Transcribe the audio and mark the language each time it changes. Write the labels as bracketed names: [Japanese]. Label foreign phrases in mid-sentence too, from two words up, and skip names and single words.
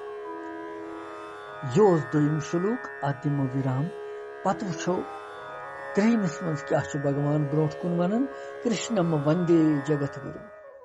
[Kashmiri] यह दोयम श्लोक अत दिमो विराम पत वुछो 13 मज क्या भगवान ब्रोट कुन वन [Sanskrit] कृष्णम वंदे जगत गुरु।